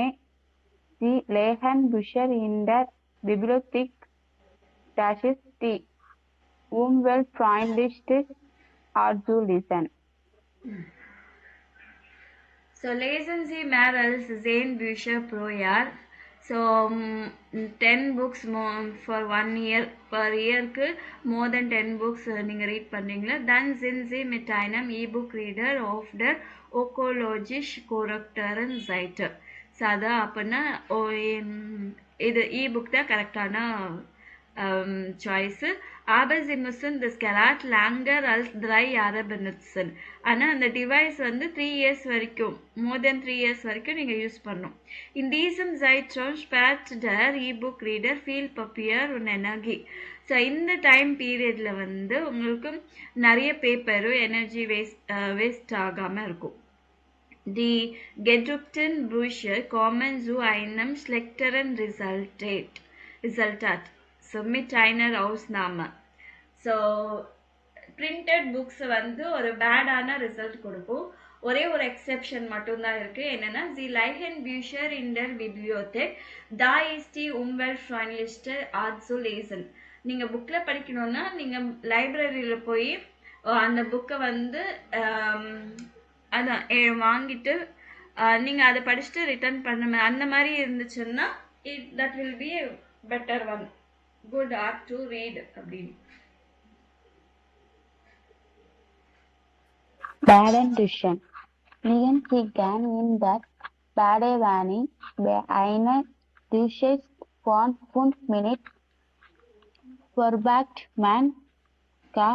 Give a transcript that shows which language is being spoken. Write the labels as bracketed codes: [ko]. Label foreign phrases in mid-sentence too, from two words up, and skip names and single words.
[de] Sie legen Bücher in der Bibliothek. Das ist die umweltfreundlichste Art zu lesen. So lesen Sie mehr als 10 Bücher pro Jahr. ஸோ [en] 10 books for 1 year per yearக்கு more than 10 books [ta] நீங்கள் ரீட் பண்ணுறீங்களா [de] then sind Sie mit einem E-book reader auf der ökologisch korrekteren Seite. [ta] ஸோ அதான் அப்படின்னா இது இ-புக் தான் கரெக்டான சாய்ஸு. [de] Aber Sie müssen das Gerät länger als 3 Jahre benutzen. [ta] ஆனால் அந்த டிவைஸ் வந்து [en] 3 years [ta] வரைக்கும் [en] more than 3 years [ta] வரைக்கும் நீங்கள் யூஸ் பண்ணணும். [de] In diesem Zeitraum spart der E-book reader viel Papier und Energie. [ta] ஸோ இந்த [en] time period [ta] வந்து உங்களுக்கு நிறைய பேப்பரும் [en] energy waste [ta] ஆகாமல் இருக்கும். [de] Die gedruckten Bücher kommen zu einem schlechteren Resultat. So mit einer Ausnahme. [en] So printed books [ta] வந்து ஒரு பேடான ரிசல்ட் கொடுக்கும். ஒரே ஒரு எக்ஸெப்ஷன் மட்டும்தான் இருக்கு. [de] என்னன்னா Sie leihen Bücher in der Bibliothek. Da ist die umweltfreundlichste Art zu lesen. [ta] நீங்க புக்ல படிக்கணும்னா நீங்க லைப்ரரியில போய் அந்த புக்கை வந்து அதான் வாங்கிட்டு நீங்க அதை படிச்சுட்டு ரிட்டர்ன் பண்ண அந்த மாதிரி இருந்துச்சுன்னா [en] that will be a better one. Good art to read அப்படின்னு. [de] Baden-Duschen. Liegen Sie gern in der Badewanne bei einer Dusche von 5 Minuten verbraucht man ca.